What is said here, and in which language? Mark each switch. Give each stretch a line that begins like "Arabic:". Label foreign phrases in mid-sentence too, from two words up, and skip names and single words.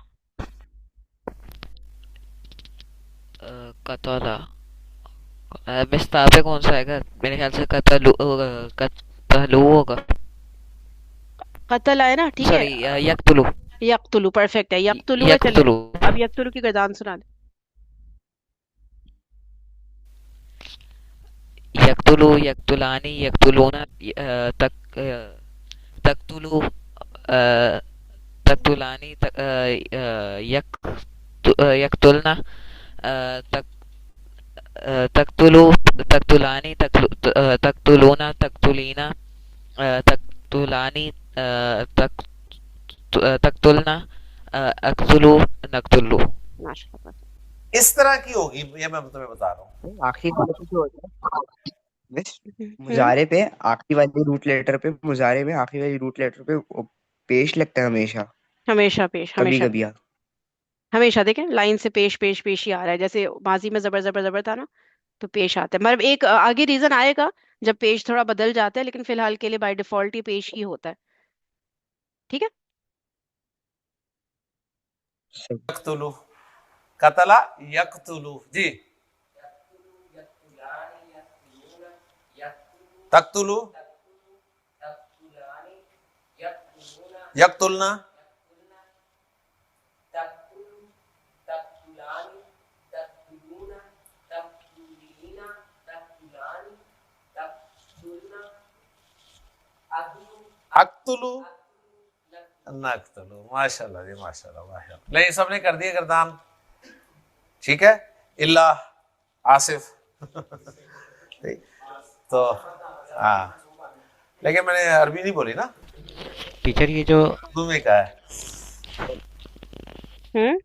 Urdu: قتل، مستا پہ کون سا آئے گا? میرے خیال سے قتلو ہوگا. قتل آئے نا، ٹھیک ہے. سوری، یقتلو. یقتلو پرفیکٹ ہے، یقتلو ہے، چلے. यकतुलू। اب یقتلو کی گردان سنا دے.
Arabic: يقتلُ، يقتلان، يقتلون، تقتلُ، تقتلان، يقتلن، تق تقتلُ، تقتلان، تقتلون، تقتلين، تقتلان، تقتلن، أقتلُ، نقتلُ.
Urdu: माशाल्लाह। اس طرح کی ہوگی، یہ میں تمہیں بتا رہا ہوں. آخری والے پہ جو ہوتا ہے مس, हम्म। مضارع پہ آخری والی
English: root letter
Urdu: پہ، مضارع میں آخری والی
English: root letter
Urdu: پہ وہ پیش لگتا ہے ہمیشہ. ہمیشہ پیش, कभी हमेशा कभी पेश। ہمیشہ دیکھیں، لائن سے پیش پیش پیش ہی آ رہا ہے. جیسے ماضی میں زبر زبر زبر تھا نا، تو پیش آتا ہے۔ مطلب ایک آگے ریجن آئے گا جب پیش تھوڑا بدل جاتا ہے، لیکن فی الحال کے لیے
English: by default
Urdu: ہی پیش ہی ہوتا ہے. ٹھیک ہے.
Arabic: يقتلُ، قتلَ، يقتلُ جی. تقتلُ، يقتلن، أقتلُ، نقتلُ.
Urdu: ماشاءاللہ جی، ماشاءاللہ ماشاءاللہ۔ نہیں، سب نے کر دیے گردان، ٹھیک ہے، إلا آصف. ٹھیک، تو ہاں، لیکن میں نے عربی نہیں بولی نا, ٹیچر یہ جو اردو میں کہا ہے. हम्म।